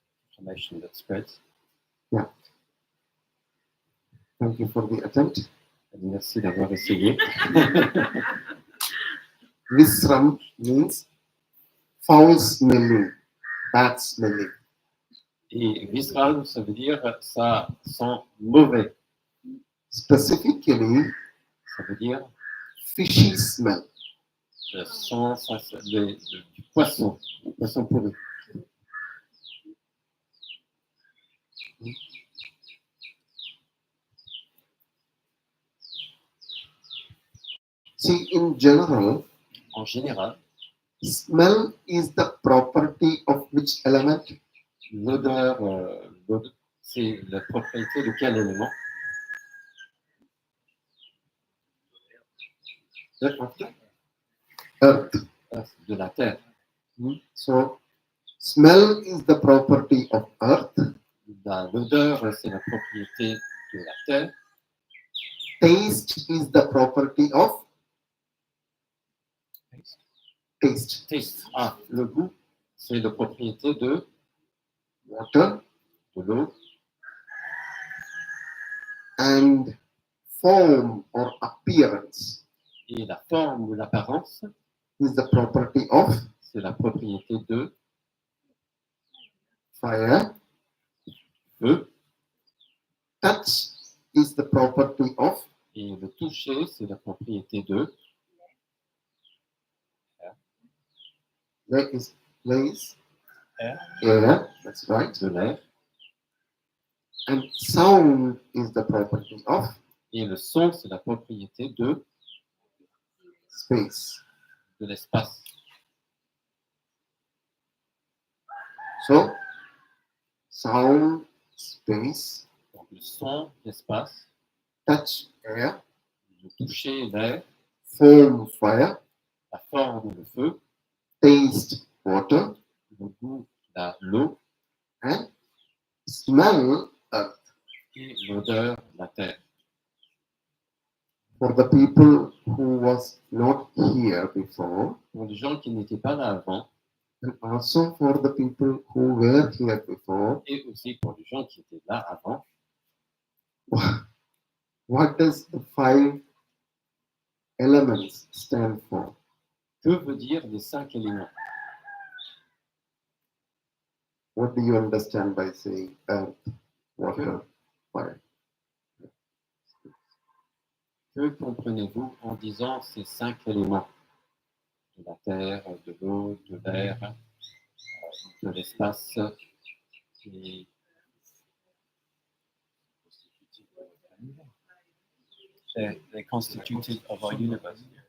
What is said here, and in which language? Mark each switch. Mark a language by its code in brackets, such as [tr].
[en] inflammation that spreads. thank you for the attempt. [fr] Merci d'avoir essayé. [en] Visram means foul smelling, bad smelling. [fr] Et viscéral, ça veut dire ça sent mauvais. [en] Specifically, [fr] Ça veut dire [en] fishy smell. [fr] ça sent du poisson pourri. [en] See, in general, [fr] En général, [en] smell is the property of which element? [fr] l'odeur, c'est la propriété de quel élément? [en] Earth. [fr] De la terre. [en] So, smell is the property of earth, [fr] L'odeur, c'est la propriété de la terre. [en] taste is the property of taste, Taste. [fr] Ah, le goût, c'est la propriété de [en] water, [fr] l'eau. [en] and form or appearance [fr] Et la forme ou l'apparence, [en] is the property of [fr] c'est la propriété de [en] fire. [fr] feu. [en] Touch is the property of [fr] Et le toucher, c'est la propriété de [en] place, Air. air, that's right. [fr] de l'air. [en] And sound is the property of [fr] Et le son, c'est la propriété [en] space. [fr] de l'espace. [en] So, sound, space, [fr] Donc le son, l'espace, [en] touch, air, [fr] le toucher, l'air, [en] form, fire, [fr] la forme, le feu, [en] taste, water, [fr] le goût, l'eau, [en] and smell, earth. [fr] et l'odeur, la terre. [en] For the people who was not here before, [fr] Pour les gens qui n'étaient pas là avant, [en] and also for the people who were here before, [fr] et aussi pour les gens qui étaient là avant, [en] what does the 5 elements stand for? [fr] que veut dire les 5 éléments? [en] What do you understand by saying earth, water, fire? [fr] Que comprenez-vous en disant ces 5 éléments? De la terre, de l'eau, de l'air, de l'espace et [en] They're constituted of our universe.